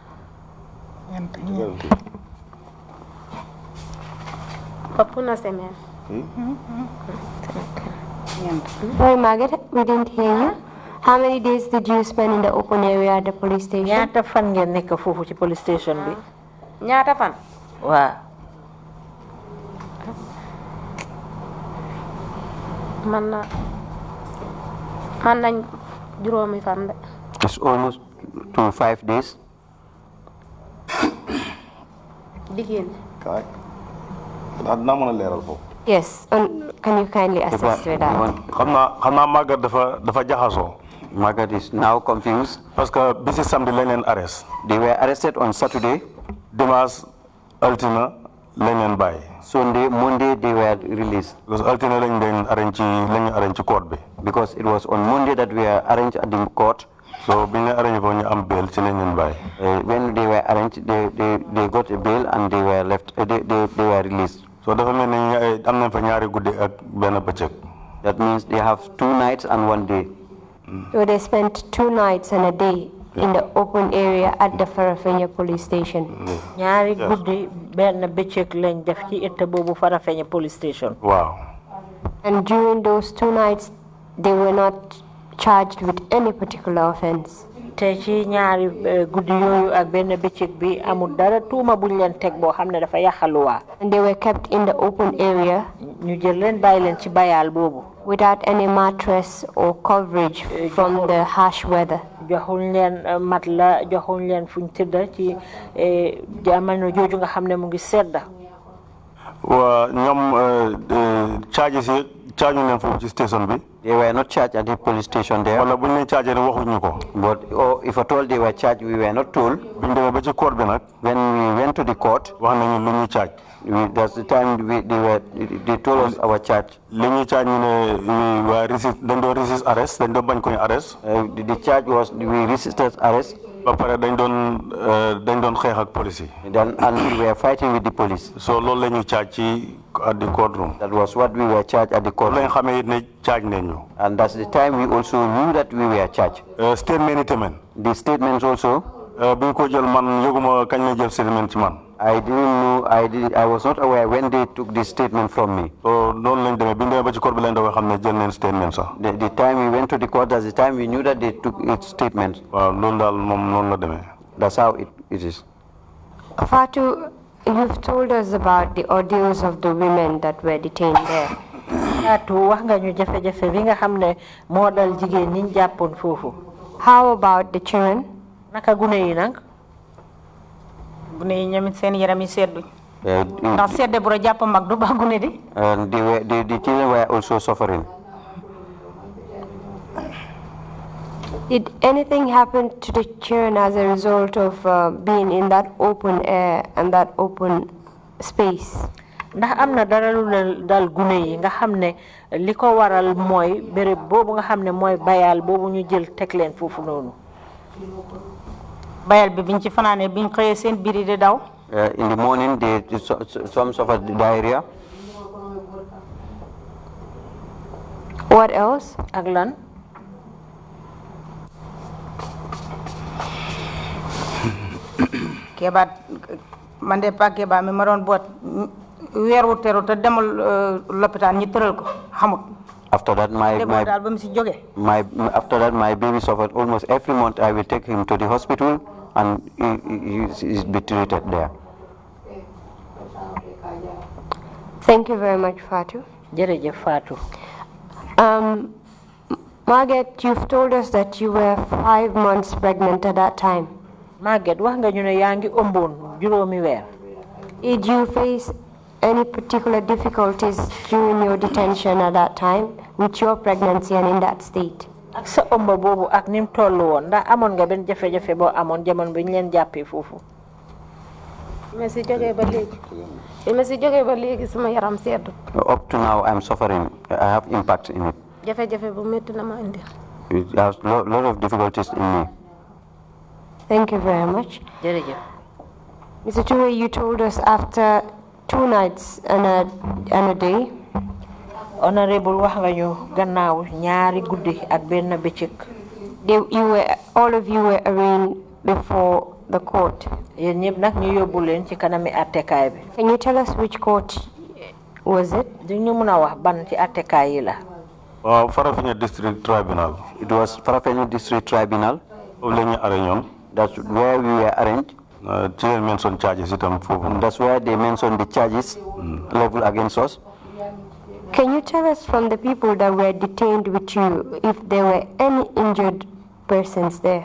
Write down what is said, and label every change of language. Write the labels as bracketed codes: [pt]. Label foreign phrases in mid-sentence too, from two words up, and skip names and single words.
[wo] ëpp na semaine. [en] Sorry, Margaret, we didn't hear you. How many days did you spend in the open area at the police station? [wo] ñaata fan ngeen nekk foofu ci [en] police station [wo] bi. ñaata fan. waaw. man nañ juróomi fan de. [en] It's almost to 5 days. [wo] jigéen. kaay dinaa mën a leeral foofu. [en] Yes, can you kindly assist with that? [wo] xam naa Margaret dafa jaxasoo. [en] Margaret is now confused. [fr] parce que [wo] bisi samedi lañ leen arrest. [en] They were arrested on Saturday. [wo] Dimanche altine lañ leen bàyyi. [en] Sunday, Monday they were released. [wo] Because altine lañ leen arrange ci court bi. [en] Because it was on Monday that we were arranged at the court. [wo] So biñ leen arrange foofu ñu am bail ci lañ leen bàyyi. [en] When they were arranged, they got a bail and they were left. They were released. [wo] So dafa mel ni am nañ fa ñaari guddi ak benn bëccëg. [en] That means they have 2 nights and 1 day. So they spent 2 nights and a day in the open area at the Farafenni police station. [wo] ñaari guddi benn bëccëg lañ def ci etta boobu Farafenni [en] police station. Wow. And during those 2 nights, they were not charged with any particular offense. [wo] te ci ñaari guddi yooyu ak benn bëccëg bi amul dara tuuma buñ leen teg boo xam ne dafa yàqaluwaa. [en] And they were kept in the open area. [wo] ñu jël leen bàyyi leen ci bayaal boobu. [en] Without any mattress or coverage from the harsh weather. [wo] joxuñ leen mat la joxuñ leen fuñ tëdda ci jamono jooju nga xam ne mu ngi sedda. [en] charges charging them for the station bi. They were not charged at the police station there. [wo] Wala buñ leen chargé waxuñu ko. [en] But if at all they were charged, we were not told. [wo] Buñ démé ba ci court bi nak. [en] When we went to the court, [wo] wax nañu lu ñuy charge. [en] That's the time they told us our charge. [wo] Li ñuy charge ñu ne [en] we were [wo] dañ do resist arrest, dañ do bañ ko arrest. [en] The charge was we resisted arrest. [wo] Ba pare dañ doon xeex ak police. [en] And we were fighting with the police. [wo] So loolu la ñu charge ci [en] at the courtroom. That was what we were charged at the courtroom. [wo] Lañ xamé ne charge nañu. [en] And that's the time we also knew that we were charged. [wo] Statement tamit. [en] The statements also. [wo] Biñ ko jël man yëguma kañ la jël statement ci man. [en] I didn't know. I was not aware when they took this statement from me. [wo] So noonu lañ demee biñ demee ba ci court bi lañ doon xam ne jël nañ statement sax. [en] The time we went to the court, that's the time we knew that they took its statement. [wo] Waaw loolu daal moom noonu la demee. [en] That's how it is. Fatu, you've told us about the ordeals of the women that were detained there. [wo] Fatu, wax nga ñu jafe-jafe bi nga xam ne moo dal jigéen ñi ñu jàppoon foofu. [en] How about the children? [wo] Naka gune yi nag? Gune yi ñoom seen yaram yi sedduñ. Ndax sedde bu la jàpp mag du baax gune di. [en] And the children were also suffering. Did anything happen to the children as a result of being in that open air and that open space? [wo] Ndax am na dara lu dal gune yi nga xam ne li ko waral mooy béréb boobu nga xam ne mooy bayal boobu ñu jël teg leen foofu noonu. Bayal bi biñ ci fanaane biñ xëyee seen biir yi di daw. [en] In the morning, some suffered diarrhea. What else? [wo] Ak lan? Keba man de pa Keba mi ma doon boot weer wu teru te demul lopitaan ñi tëral ko xamut. [en] After that, after that, my baby suffered almost every month. I will take him to the hospital, and he is be treated there. Thank you very much, Fatu. [wo] Jërëjëf Fatu. [en] Margaret, you've told us that you were 5 months pregnant at that time. Margaret, [wo] wax nga ñu ne yaa ngi ëmboon juróomi weer. [en] Did you face any particular difficulties during your detention at that time with your pregnancy and in that state? [wo] Ak sa ëmba boobu ak nim tollu woon ndax amoon nga benn jafe-jafe boo amoon jamono bi ñu leen jàppee foofu. ma si jógee ba léegi sama yaram seddu. [en] Up to now, I'm suffering. I have impact in it. [wo] Jafe-jafe bu métti na ma indi. [en] It has a lot of difficulties in me. Thank you very much. [wo] Jërëjëf. [en] Mr. Ture, you told us after 2 nights and a day. [wo] Honorable wax nga ñu gannaaw ñaari guddi ak benn bëccëg. [en] All of you were arraigned before the court. [wo] Yéen ñëpp nag ñu yóbbu leen ci kanami attekaay bi. [en] Can you tell us which court was it? [wo] Di ñu mën a wax ban ci attekaay yi la. [en] Farafenni District Tribunal. It was Farafenni District Tribunal. That's where we were arraigned. Mentioned charges. That's where they mentioned the charges leveled against us. Can you tell us from the people that were detained with you if there were any injured persons there?